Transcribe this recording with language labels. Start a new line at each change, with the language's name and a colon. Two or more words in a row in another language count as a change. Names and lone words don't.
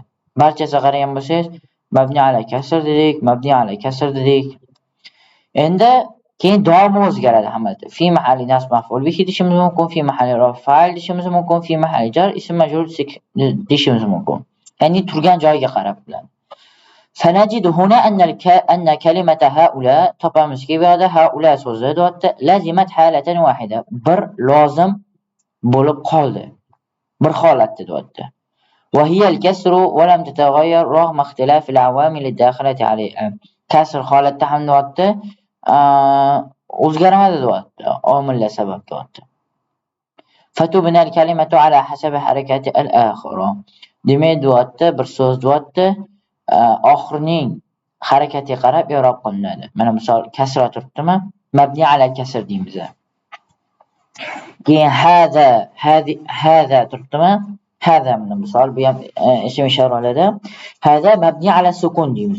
Uzbek: Barchasiga qaragan bo'lsangiz,
Arabic: مبني على الكسر
Uzbek: dedik,
Arabic: مبني على الكسر
Uzbek: dedik. Endi keyin davomi o'zgaradi hammada.
Arabic: في محل نصب مفعول به
Uzbek: deyishimiz mumkin,
Arabic: في محل رفع فاعل
Uzbek: deyishimiz mumkin,
Arabic: في محل جر اسم مجرور
Uzbek: deyishimiz mumkin. Ya'ni turgan joyiga qarab bilan.
Arabic: فنجد هنا أن كلمة هؤلاء
Uzbek: topamizki bu yerda haula so'zi deyapti.
Arabic: لزمت حالة واحدة.
Uzbek: Bir lozim bo'lib qoldi. Bir holatda deyapti.
Arabic: وهي الكسر ولم تتغير رغم اختلاف العوامل الداخلة عليها.
Uzbek: Kasr holatda ham deyapti. O'zgarmadi deyapti. Omillar sabab deyapti.
Arabic: فتبنى الكلمة على حسب حركة الآخرة.
Uzbek: Demak deyapti, bir so'z deyapti. Oxirining harakatiga qarab i'rob qilinadi. Mana misol kasra turibdimi?
Arabic: مبني على الكسر
Uzbek: deymiz. Keyin hada turibdimi? Hada misol bu ham ism ishoralarda. Hada
Arabic: مبني على السكون
Uzbek: deymiz.